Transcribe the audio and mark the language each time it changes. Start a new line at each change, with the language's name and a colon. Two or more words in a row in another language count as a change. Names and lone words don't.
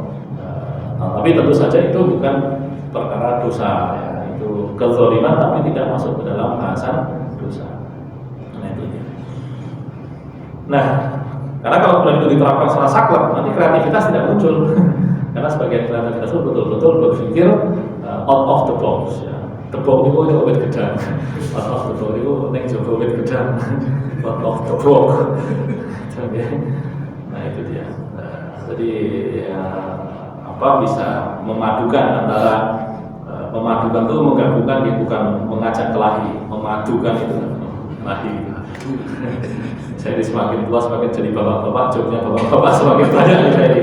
Indonesian: Tapi tentu saja itu bukan perkara dosa ya. Itu kezaliman tapi tidak masuk ke dalam bahasan dosa. Nah, karena kalau bulan itu diterapkan secara saklek, nanti kreativitas tidak muncul. Karena sebagian kreativitas itu betul-betul berpikir
English: out of the box.
Indonesian: Ya.
English: The box
Javanese: itu wit gedang.
English: Out of the box
Javanese: itu neng jogo wit gedang.
English: Out of the box.
Indonesian: Nah itu dia. Jadi ya, bisa memadukan antara memadukan itu menggabungkan, ya, bukan mengajak kelahi. Memadukan itu kelahi. Saya semakin tua semakin jadi bapak-bapak, jobnya bapak-bapak semakin banyak ini.